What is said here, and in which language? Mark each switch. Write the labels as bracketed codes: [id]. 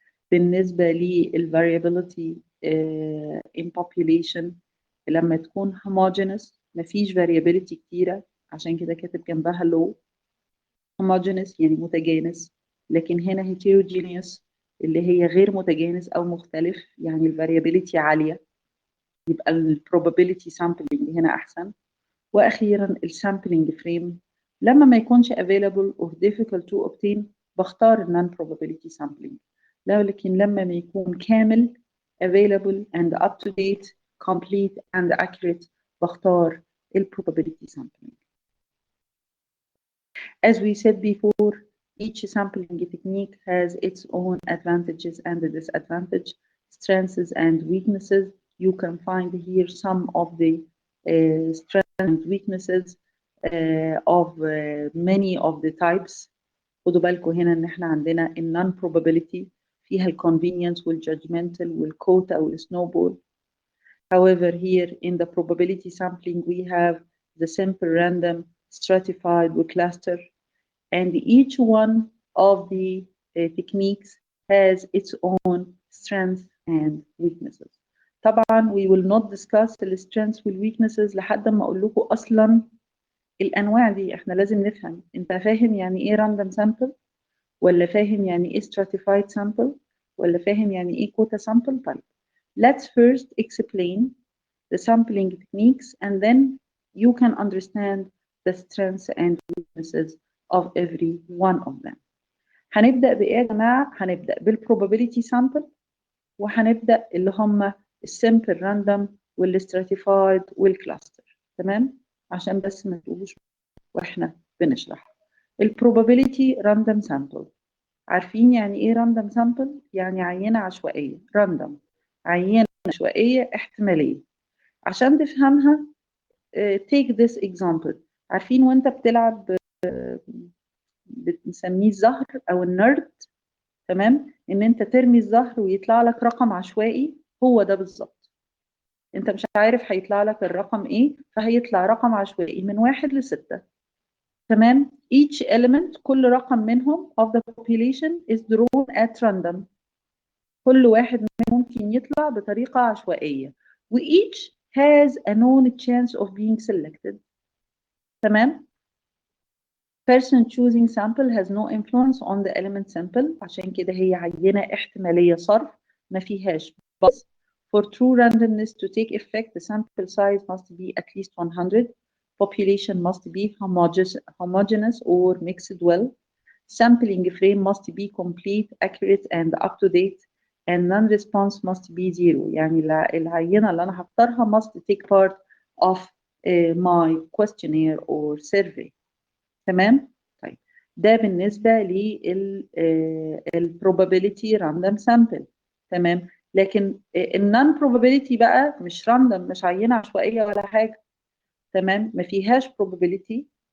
[ar] بالنسبة للvariability in population لما تكون homogeneous مفيش variability كتيرة، عشان كده كاتب جنبها low. homogeneous يعني متجانس، لكن هنا heterogeneous اللي هي غير متجانس أو مختلف، يعني الvariability عالية، يبقى probability sampling هنا أحسن. واخيرا السامبلنج فريم لما ما يكونش [en] available or difficult to obtain [ar] بختار non probability sampling، لكن لما ما يكون كامل [en] available and up to date complete and accurate [ar] بختار probability sampling. [en] As we said before, each sampling technique has its own advantages and disadvantages, strengths and weaknesses. You can find here some of the strengths and weaknesses of many of the types. [ar] خدوا بالكم هنا ان احنا عندنا non probability فيها convenience والjudgmental والquota والsnowball. [en] However, here in the probability sampling we have the simple random stratified cluster, and each one of the techniques has its own strengths and weaknesses. [ar] طبعا [en] we will not discuss the strengths [ar] والweaknesses لحد ما اقول لكم اصلا الانواع دي. احنا لازم نفهم، انت فاهم يعني ايه random sample، ولا فاهم يعني ايه stratified sample، ولا فاهم يعني ايه quota sample؟ طيب [en] let's first explain the sampling techniques and then you can understand the strengths and weaknesses of every one of them. [ar] هنبدأ بإيه يا جماعة؟ هنبدأ بالprobability sample، وهنبدأ اللي هم السمبل راندوم والstratified والcluster، تمام؟ عشان بس ما تقولوش واحنا بنشرح. البروبابيليتي راندوم سامبل. عارفين يعني ايه راندوم سامبل؟ يعني عينة عشوائية، راندوم، عينة عشوائية احتمالية. عشان تفهمها [en] take this example. [ar] عارفين وانت بتلعب بنسميه الزهر او النرد، تمام؟ ان انت ترمي الزهر ويطلع لك رقم عشوائي، هو ده بالظبط. انت مش عارف هيطلع لك الرقم ايه، فهيطلع رقم عشوائي من 1 ل6، تمام؟ [en] each element، [ar] كل رقم منهم [en] of the population is drawn at random. [ar] كل واحد منهم ممكن يطلع بطريقة عشوائية، و [en] each has a known chance of being selected. تمام؟ person choosing sample has no influence on the element sample. [ar] عشان كده هي عينة احتمالية صرف، ما فيهاش بس. [en] For true randomness to take effect, the sample size must be at least 100. Population must be homogeneous or mixed well. Sampling frame must be complete, accurate, and up to date. And non-response must be zero. [ar] يعني العينة اللي أنا هختارها [en] must take part of my questionnaire or survey. [ar] تمام؟ طيب ده بالنسبة للprobability random sample. تمام؟ لكن النون probability بقى مش random، مش عينة عشوائية ولا حاجة. تمام؟ ما فيهاش probability.